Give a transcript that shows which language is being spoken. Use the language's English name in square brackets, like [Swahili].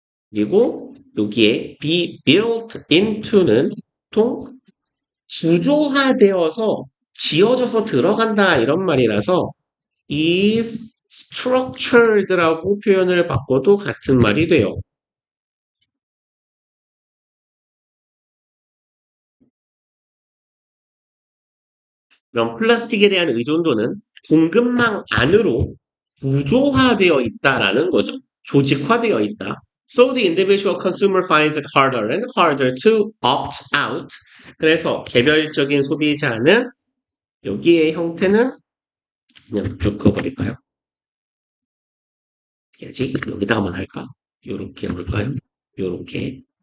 [Korean] 그리고 여기에 be built into는 보통 구조화되어서 지어져서 들어간다 이런 말이라서 [English] is structured [Korean] 라고 표현을 바꿔도 같은 말이 돼요. 그럼 플라스틱에 대한 의존도는 공급망 안으로 구조화되어 있다라는 거죠. 조직화되어 있다. [English] So the individual consumer finds it harder and harder to opt out. [Korean] 그래서 개별적인 소비자는 여기의 형태는 그냥 쭉 그어버릴까요? 해야지. 여기다가만 할까? 요렇게 해볼까요? 요렇게.